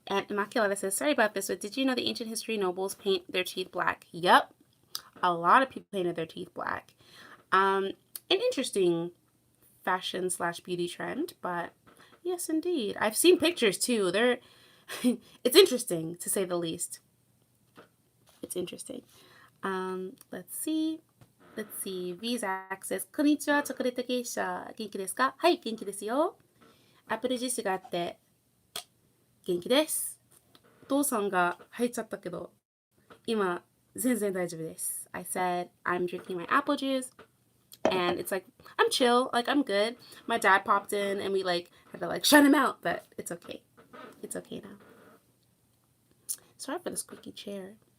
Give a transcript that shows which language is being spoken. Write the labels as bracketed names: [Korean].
[English] And Immaculata says, sorry about this, but did you know the ancient history nobles paint their teeth black? Yep. A lot of people painted their teeth black. An interesting fashion slash beauty trend, but yes, indeed. I've seen pictures too. They're it's interesting to say the least. It's interesting. Let's see. Vizak says, [Japanese] こんにちは、チョコレート芸者。元気ですか？はい、元気ですよ。アップルジュースがあって元気です。お父さんが入っちゃったけど、今全然大丈夫です。 [English] I said I'm drinking my apple juice and it's like I'm chill, like I'm good. My dad popped in and we like had to like shut him out, but it's okay. It's okay now. Sorry for the squeaky chair.